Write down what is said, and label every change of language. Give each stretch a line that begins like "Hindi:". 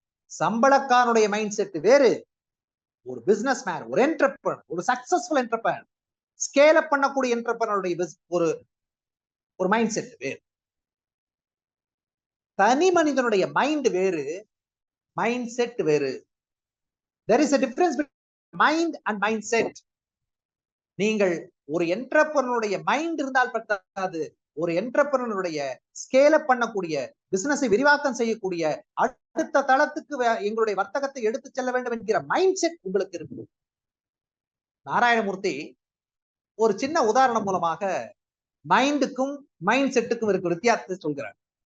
Tamil: சம்பளக்காரனுடைய mind set வேறு, ஒரு business man, ஒரு என்டர்பிரனர், ஒரு சக்சஸ்ஃபுல் என்டர்பிரனர், ஸ்கேல் அப் பண்ணக்கூடிய என்டர்பிரனருடைய ஒரு ஒரு மைண்ட் செட் வேறு. தனி மனிதனுடைய மைண்ட் வேறு, மைண்ட் செட் வேறு.
English: there is a difference between mind and mindset.
Tamil: நீங்கள் ஒரு என்டர்பிரனருடைய மைண்ட் இருந்தால் பத்தாது, ஒரு என்டர்பிரனருடைய ஸ்கேல் அப் பண்ணக்கூடிய, பிசினஸை விரிவாக்கம் செய்யக்கூடிய, அடுத்த தளத்துக்கு எங்களுடைய வர்த்தகத்தை எடுத்து செல்ல வேண்டும் என்கிற மைண்ட் செட் உங்களுக்கு இருக்கு. நாராயணமூர்த்தி ஒரு சின்ன உதாரணம் மூலமாக மைண்டுக்கும் மைண்ட் செட்டுக்கும் இருக்கிற வித்தியாசத்தை சொல்கிறார்.